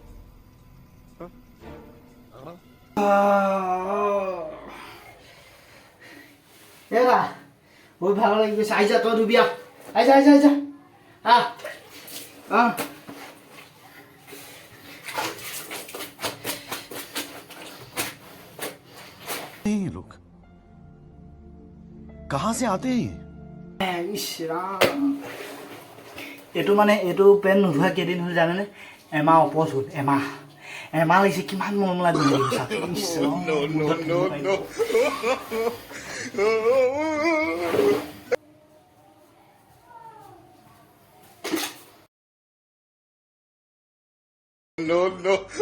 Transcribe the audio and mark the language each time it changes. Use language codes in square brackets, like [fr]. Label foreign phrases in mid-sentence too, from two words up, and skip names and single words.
[as] এৰা বহুত ভালো লাগি গৈছে। আহিছা তই ধুবি, আহিছা [hi] ये लोग कहाँ से आते हैं? [as] এইটো পেন নোধোৱা কেইদিন হ'ল জানেনে? এমাহ ওপৰত হ'ল। এমাহ লাগিছে। কিমান মৰম লাগে। [en] No, no.